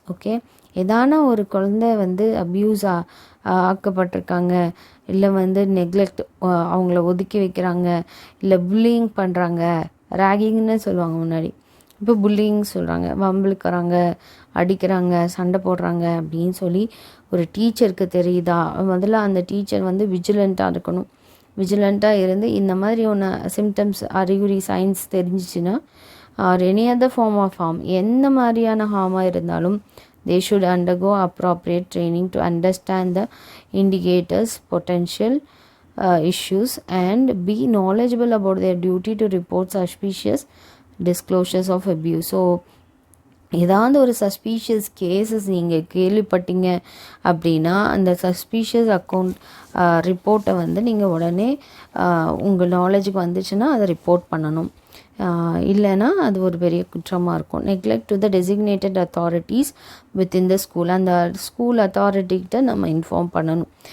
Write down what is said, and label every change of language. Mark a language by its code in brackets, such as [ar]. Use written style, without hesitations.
[ta] Okay, ஏதான ஒரு குழந்தை வந்து அப்யூஸ் ஆக்கப்பட்டிருக்காங்க, இல்லை வந்து நெக்லெக்ட், அவங்கள ஒதுக்கி வைக்கிறாங்க, இல்லை புல்லிங் பண்ணுறாங்க, ராகிங்னு சொல்லுவாங்க முன்னாடி, இப்போ புல்லிங் சொல்கிறாங்க, வம்பிழுக்கிறாங்க, அடிக்கிறாங்க, சண்டை போடுறாங்க அப்படின்னு சொல்லி ஒரு டீச்சருக்கு தெரியுதா? முதல்ல அந்த டீச்சர் வந்து விஜிலண்ட்டாக இருக்கணும். விஜிலண்ட்டாக இருந்து இந்த மாதிரி ஒன்று சிம்டம்ஸ், அறிகுறி, சைன்ஸ் தெரிஞ்சிச்சுன்னா, or any other form of harm, எந்த மாதிரியான ஹார்மாக இருந்தாலும் [en] they should undergo appropriate training to understand the indicators, potential issues and be knowledgeable about their duty to report suspicious disclosures of abuse. [ta] So ஏதாவது ஒரு suspicious cases நீங்கள் கேள்விப்பட்டீங்க அப்படின்னா அந்த suspicious ரிப்போர்ட்டை வந்து நீங்கள் உடனே உங்கள் நாலேஜுக்கு வந்துச்சுன்னா அதை ரிப்போர்ட் பண்ணணும். இல்லைன்னா அது ஒரு பெரிய குற்றமாக இருக்கும். [en] neglect to the designated authorities within the school, [ta] அந்த ஸ்கூல் அத்தாரிட்டிகிட்ட நம்ம இன்ஃபார்ம் பண்ணணும்.